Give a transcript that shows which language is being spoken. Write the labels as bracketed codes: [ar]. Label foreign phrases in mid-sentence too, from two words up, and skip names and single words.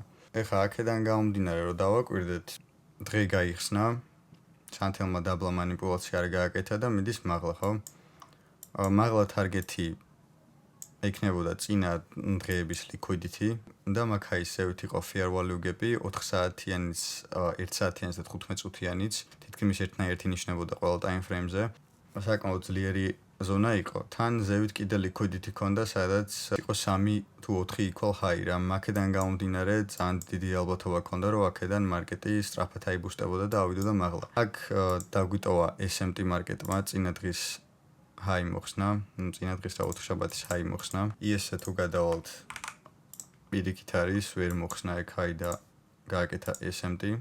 [ka] ეხლა აქედან გამომდინარე რომ დავაკვირდეთ, დღე გაიხსნა, სანთელმა დაბლა მანიპულაცია არ გააკეთა და მიდის მაღლა, ხო? მაღლა ტარგეტი ექნებოდა წინა დღეების liquidity და მაგ ზევით იყო [en] fair value gap-ი [ka] 4 საათიანიც, 1 საათიანიც და 15 წუთიანიც, თითქმის ერთნაირი ნიშნებოდა ყველა [en] time frame-ზე. [ka] საკმაოდ ძლიერი ზონა იყო. თან ზევით კიდე liquidity ქონდა, სადაც იყო 3 თუ 4 [en] equal high [ka] რა. აქედან გამომდინარე ძალიან დიდი ალბათობა ქონდა, რომ აქედან მარკეტი სწრაფად აიბუსტებოდა და ავიდოდა მაღლა. აქ დაგვიტოვა SMT მარკეტმა წინა დღის high მოხსნა, წინა დღის და ოთხშაბათის high მოხსნა. ES-ზე თუ გადავალთ, პირიქით არის, ვერ მოხსნა ეგ high და გააკეთა SMT.